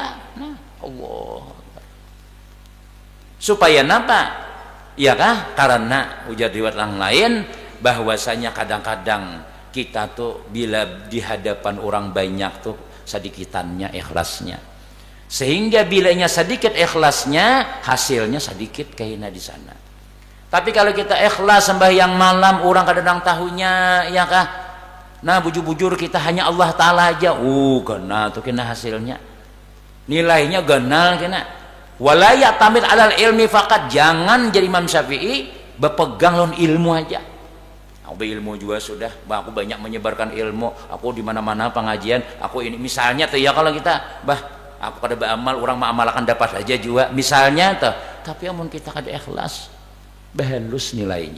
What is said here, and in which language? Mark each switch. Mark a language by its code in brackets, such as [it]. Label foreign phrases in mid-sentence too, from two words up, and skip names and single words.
[bjn] Nah Allah supaya napa ya kah, karena ujar riwayat yang lain bahwasanya kadang-kadang kita tuh bila di hadapan orang banyak tuh sedikitannya ikhlasnya, sehingga bilanya sedikit ikhlasnya hasilnya sedikit kayaknya di sana. Tapi kalau kita ikhlas sembahyang malam orang kadang tahunya ya kah, nah bujur-bujur kita hanya Allah Ta'ala aja, kena tuh kena hasilnya nilainya ganal kena. [ar] Wala ya'tamid alal ilmi faqat, [bjn] jangan jadi Imam Syafi'i berpegang lawan ilmu aja. Aku berilmu juga sudah, aku banyak menyebarkan ilmu, aku di mana-mana pengajian, aku ini misalnya tuh ya, kalau kita aku kada beramal, orang maamal akan dapat aja juga misalnya tuh. Tapi amun kita kada ikhlas bahalus nilainya.